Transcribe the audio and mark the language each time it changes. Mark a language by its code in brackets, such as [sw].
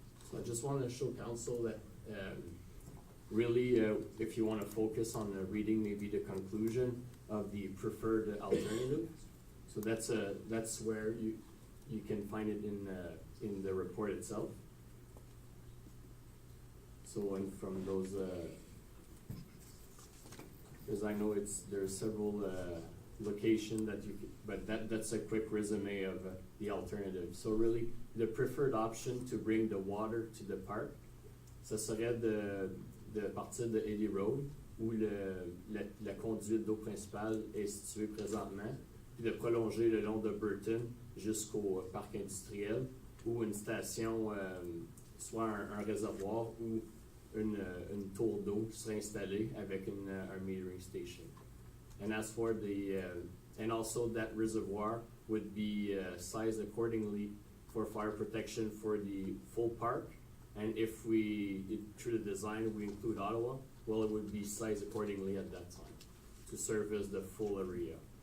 [en] So I just want to show council that really, if you want to focus on reading maybe the conclusion of the preferred alternative, so that's where you can find it in the report itself. So, and from those, because I know there's several locations that you could, but that's a quick resume of the alternative. So really, the preferred option to bring the water to the park, [fr] ça serait de partir de Limoges Road, où la conduite d'eau principale est située présentement, puis de prolonger le long de Burton jusqu'au parc industriel, où une station, soit un réservoir ou une tour d'eau serait installée avec un metering station. [en] And as for and also that reservoir would be sized accordingly for fire protection for the full park. And if through the design, we include Ottawa, well, it would be sized accordingly at that time to service the full area.